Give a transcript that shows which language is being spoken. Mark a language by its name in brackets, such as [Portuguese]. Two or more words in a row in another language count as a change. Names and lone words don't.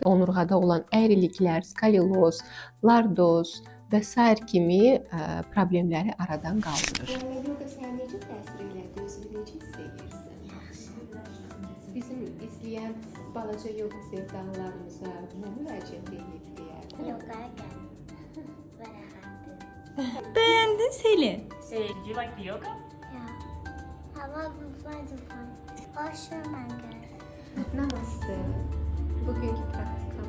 [Azerbaijani] Onurğada olan əyriliklər, skoliyoz, lordoz və sair kimi problemləri aradan qaldırır. Yoga sənə necə təsir elədi? Özünü necə hiss edirsən? Bizim izləyən balaca yoga sevdalılarımıza nə müraciət edib deyər? Yogaya gəldim və rahatdır. [Turkish] Beğendin Selin. [English] Did you like the yoga? Yeah. I love the fun. [Turkish] Hoş geldin. Namaste. Bugünkü